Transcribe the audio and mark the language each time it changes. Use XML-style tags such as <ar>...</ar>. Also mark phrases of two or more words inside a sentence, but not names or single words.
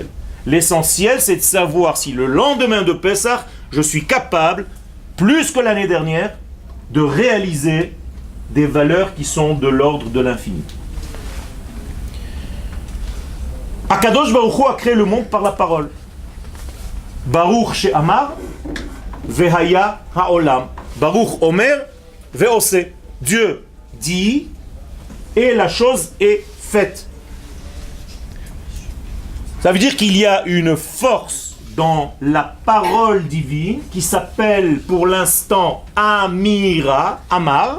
<fr>L'essentiel, c'est de savoir si le lendemain de Pessah, je suis capable, plus que l'année dernière, de réaliser des valeurs qui sont de l'ordre de l'infini.</fr> <he>הקדוש ברוך הוא</he> <fr>a créé le monde par la parole.</fr> <he>ברוך שאמר והיה העולם. ברוך אומר ועושה.</he> <fr>Dieu dit et la chose est faite. Ça veut dire qu'il y a une force dans la parole divine qui s'appelle pour l'instant</fr> <he>אמירה, אמר.</he>